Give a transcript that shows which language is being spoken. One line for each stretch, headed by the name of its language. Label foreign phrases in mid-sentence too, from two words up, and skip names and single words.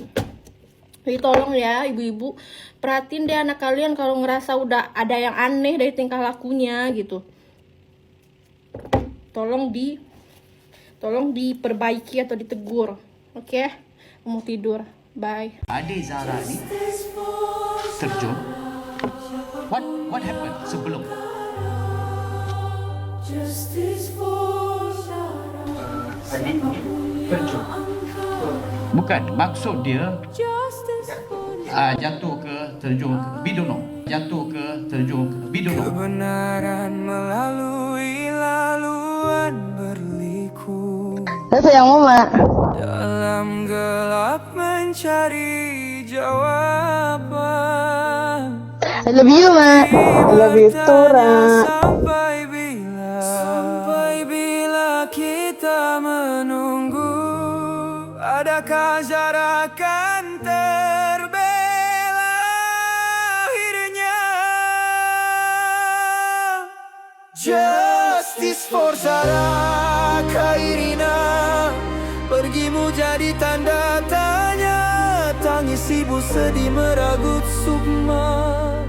Indonesian: Jadi tolong ya ibu-ibu, perhatiin deh anak kalian kalau ngerasa udah ada yang aneh dari tingkah lakunya gitu. Tolong diperbaiki atau ditegur. Oke? Mau tidur. Bye.
Malay: Adik Zara ni terjun.
English: What happened sebelum?
Malay: Bukan, maksud dia jatuh ke terjun ke bidono. Jatuh ke terjun ke bidono. Kebenaran melalui laluan berliku. Saya sayang mama. Dalam gelap mencari jawaban.
English: I love you, ma. I love you too, Ra.
Malay: Sampai bila kita menunggu, adakah jarak akan terbela akhirnya?
English: Justice for Sarah Khairina.
Malay: Pergimu jadi tanda tanya, tangis ibu sedih meragut Sukma.